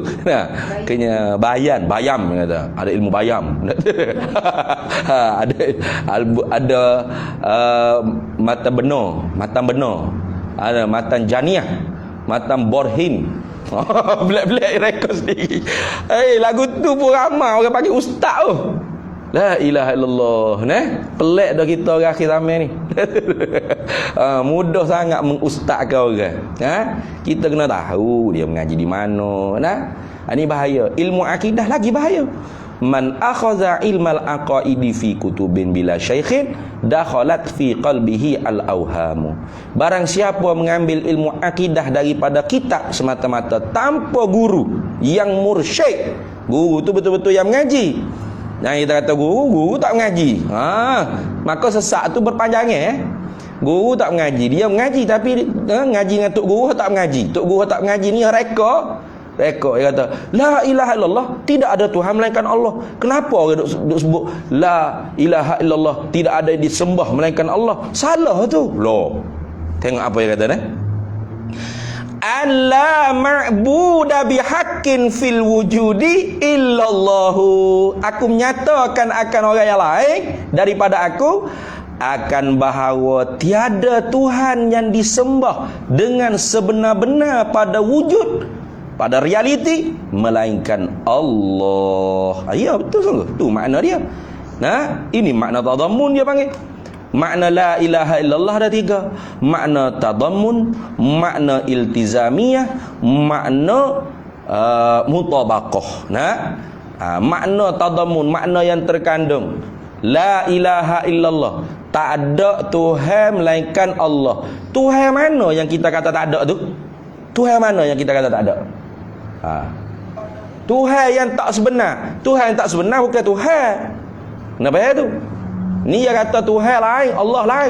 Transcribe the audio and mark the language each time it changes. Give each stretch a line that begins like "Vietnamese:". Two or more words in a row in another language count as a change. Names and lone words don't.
Malay: Nah, kena bayam kata. Ada ilmu bayam. ada matan benar. Ada matan janiah, matan borhin. Black rekod sendiri. Lagu tu pun ramai orang panggil ustaz tu.
Arabic: لا إله إلا الله.
Malay: Pelik dah kita orang akhir zaman ni. Mudah sangat mengustazkan orang. Kita kena tahu dia mengaji di mana. Ini bahaya. Ilmu akidah lagi bahaya.
Arabic: من أخذ علم العقائد في كتب بلا شيخ دخلت في قلبه الأوهام.
Malay: Barang siapa mengambil ilmu akidah daripada kitab semata-mata tanpa guru yang mursyid. Guru tu betul-betul yang mengaji. Yang kita kata guru tak mengaji. Maka sesak tu berpanjangnya. Guru tak mengaji, dia mengaji tapi ngaji dengan tok guru tak mengaji. Tok guru tak mengaji ni rekod dia kata
Arabic: لا إله إلا الله,
Malay: tidak ada Tuhan melainkan Allah. Kenapa orang duk sebut
Arabic: لا إله إلا الله,
Malay: tidak ada disembah melainkan Allah? Salah tu. Loh. Tengok apa dia kata ni.
Arabic: ألا معبود بحق في الوجود إلا الله.
Malay: Aku menyatakan akan orang yang lain daripada aku akan bahawa tiada Tuhan yang disembah dengan sebenar-benar pada wujud, pada realiti, melainkan Allah. Ya, betul sungguh. Tu makna dia. Ini makna tadammun dia panggil. Makna la ilaha illallah ada 3. Makna tadammun, makna iltizamiyah, makna mutabaqah. Makna tadammun, makna yang terkandung.
Arabic: لا إله إلا الله,
Malay: tak ada Tuhan melainkan Allah. Tuhan mana yang kita kata tak ada tu? Tuhan mana yang kita kata tak ada? Tuhan yang tak sebenar. Tuhan yang tak sebenar bukan Tuhan. Kenapa ya tu? Ni yang kata Tuhan lain, Allah lain.